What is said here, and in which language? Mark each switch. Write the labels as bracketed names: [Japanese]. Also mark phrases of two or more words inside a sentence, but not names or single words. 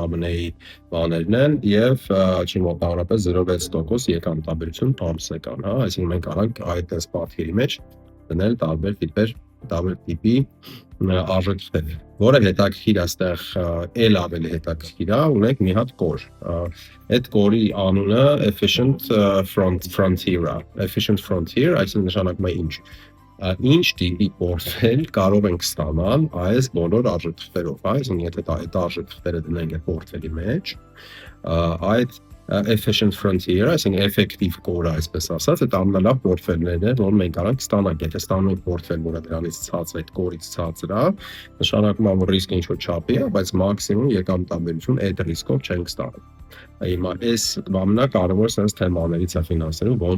[Armenian] ԱՄՆ-ի բաներն են եւ չի մոտավորապես 0.6% եկամտաբերություն ամսական, հա, այսինքն մենք կարող այդ այս պատկերի մեջ դնել տարբեր տիպի արժեթղթեր, որը հետաքրքիր է ստեղ, էլ ավելի հետաքրքիր է, ունենք մի հատ կոր, այդ կորի անունը [English] efficient frontier, efficient frontier, [Armenian] այսինքն նշանակում է ինչ տիպի պորտֆել կարող ենք ստանալ այս բոլոր արժեթղթերով, այսինքն եթե այդ արժեթղթերը դնենք այդ պորտֆելի մեջ, այդ [English] efficient frontier, [Armenian] այսինքն [English] effective core, [Armenian] այսպես ասած, այդ ամենալավ պորտֆելներն են, որ մենք կարող ենք ստանալ, եթե ստանում ենք պորտֆել, որը դրանից ցածր է, այդ կորից ցածր է, նշանակում է, որ ռիսկը ինչ-որ չափի է, բայց մաքսիմում եկամտաբերություն այդ ռիսկով չենք ստանում։ Հիմա այս ամենակարևոր sense թեմաներից է ֆինանսերում, ոնց